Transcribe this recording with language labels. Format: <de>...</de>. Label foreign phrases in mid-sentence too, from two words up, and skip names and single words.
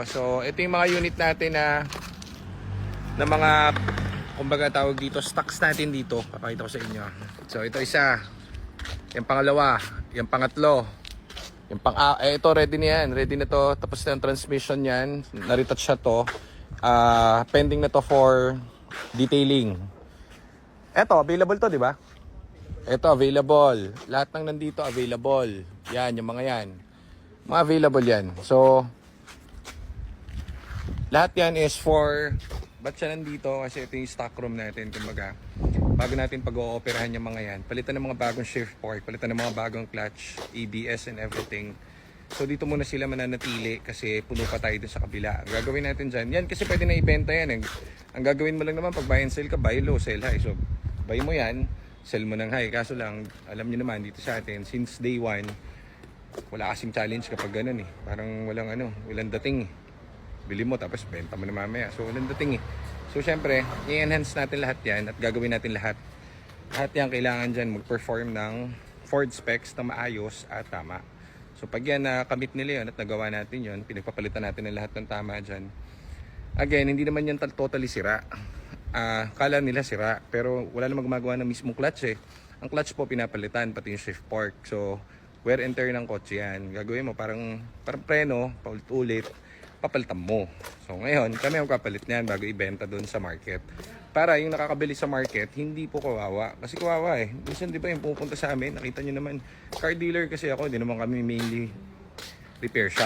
<tl>So, ito yung mga unit natin na mga kumbaga tawag dito, stocks natin dito. Papakita ko sa inyo. So, ito isa. Yung pangalawa. Yung pangatlo. Yung ito, ready na yan. Ready na to. Tapos na yung transmission yan. Na-retouch siya to. Pending na to for detailing. Ito, available to, di ba? Ito, available. Lahat ng nandito, available. Yan, yung mga yan. Mga available yan. So, lahat yan</tl> <en>is for...</en> <tl>Ba't siya nandito? Kasi ito yung stock room natin. Kumbaga, bago natin pag-ooperahan yung mga yan, palitan ng mga bagong</tl> <en>shift fork,</en> <tl>palitan ng mga bagong clutch,</tl> <en>ABS and everything.</en> <tl>So dito muna sila mananatili kasi puno pa tayo dun sa kabila. Ang gagawin natin dyan, yan kasi pwede na ibenta yan. Ang gagawin mo lang naman pag</tl> <en>buy and sell</en> <tl>ka,</tl> <en>buy low, sell high.</en> <tl>So buy mo yan, sell mo ng high. Kaso lang, alam nyo naman dito sa atin,</tl> <en>since day one,</en> <tl>wala kasing challenge kapag ganun eh. Parang walang dating eh. Bili mo tapos benta mo na mamaya. So walang dating eh. So syempre, i-enhance natin lahat yan at gagawin natin lahat. Lahat yan kailangan dyan mag-perform ng Ford specs na maayos at tama. So pag yan nakamit nila yun at nagawa natin yun, pinagpapalitan natin ng lahat ng tama dyan. Again, hindi naman yan totally sira. Kala nila sira, pero wala namang gumagawa ng mismong clutch eh. Ang clutch po pinapalitan, pati yung</tl> <en>shift fork.</en> <tl>So</tl> <en>wear and tear</en> <tl>ng kotse yan. Gagawin mo parang preno, paulit-ulit, papalitan mo. So ngayon, kami ang kapalit niyan bago ibenta doon sa market. Para yung nakakabili sa market, hindi po kawawa. Kasi kawawa eh. Minsan di ba yung pupunta sa amin, nakita nyo naman,</tl> <en>car dealer</en> <tl>kasi ako, hindi naman kami</tl> <en>mainly repair shop.</en>